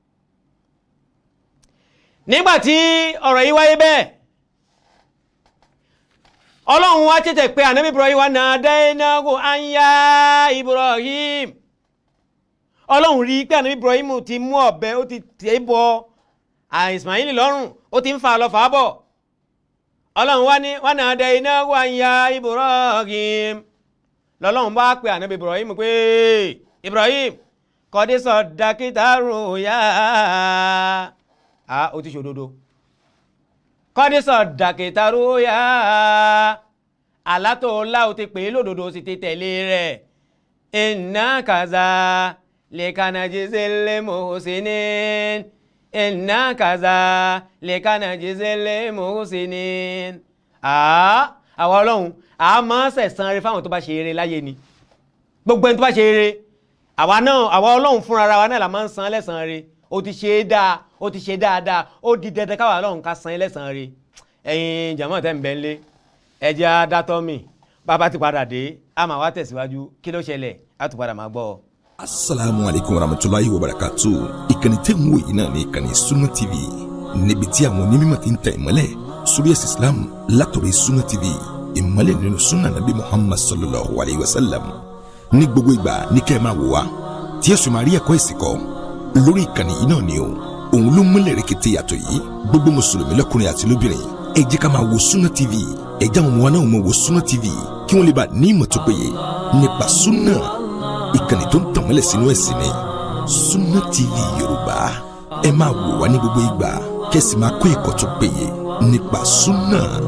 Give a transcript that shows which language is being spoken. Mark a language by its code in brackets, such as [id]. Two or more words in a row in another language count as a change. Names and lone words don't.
[yo] nígbàtí ọ̀rọ̀ yìí wáyé bẹ́ẹ̀ Ọlọ́run wá tètè pé ànábì Ibrahim wá [ar] ناديناه أن يا إبراهيم. [yo] Ọlọ́run rí pé ànábì Ibrahim ti mú ọ̀bẹ ó ti tẹ̀ bọ Ismail lọ́rùn ó ti ń fa lọ fà bọ̀. Ọlọ́run wá [ar] ناديناه أن يا إبراهيم. [yo] lọ́lọ́run bá pé ànábì Ibrahim pé Ibrahim [ar] قد صدقت الرؤيا [yo] ó ti ṣòdodo [ar] قد صدقت الرؤيا [yo] alátòólá ó ti pè é lódodo ó sì ti tẹ̀lé rẹ̀ [ar] إنا كذلك نجزي المحسنين إنا كذلك نجزي المحسنين. [yo] àwọn Ọlọ́run a máa ṣẹ̀san rere fáwọn tó bá ṣe eré láyé ni gbogbo ẹni tó bá ṣe eré àwa Ọlọ́run fúnra wa náà la máa ń san lẹ́san rere ó ti ṣe dáa ó ti ṣe dáadáa ó di dandan káwa Ọlọ́run ká san lẹ́san rere. ẹ̀yin jàmọ́ tẹ́ ń bẹ ńlé ẹjẹ́ adátọ́ mi bàbá ti padà dé a máa wá tẹ̀síwájú kí ló ṣẹlẹ̀ á tún padà máa gbọ́. [ar] السلام عليكم ورحمة الله وبركاته. [yo] ìkànnì tẹ́ ń wò yìí náà ní ìkànnì Sunna TV níbi tí àwọn onímọ̀ ti ń tẹ̀ ìmọ́lẹ̀ sórí ẹ̀sìn Islam látọ̀rí Sunna TV ìmọ́lẹ̀ nínú [ar] سنة النبي محمد صلى الله عليه وسلم. [yo] ní gbogbo ìgbà ní kẹ́ ẹ máa wò wá tí ẹ sì máa rí ẹ̀kọ́ ìsìn kọ́ lórí ìkànnì yìí náà ni o. òun ló múlẹ̀ rẹ̀kẹ̀tẹ̀ yàtọ̀ yìí gbogbo mùsùlùmí lọ́kùnrin àti lóbìnrin ẹ jẹ́ ká máa wo Sunna TV ẹ jẹ́ àwọn ọmọ wa náà máa wo Sunna TV kí wọ́n lè bá ní ìmọ̀ tó péye nípa sunna ìkànnì tó ń tàn mọ́lẹ̀ sínú ẹ̀sìn ni Sunna TV Yorùbá ẹ máa wò wá ní gbogbo ìgbà kẹ́sì máa kó ẹ̀kọ́ tó péye nípa sunna.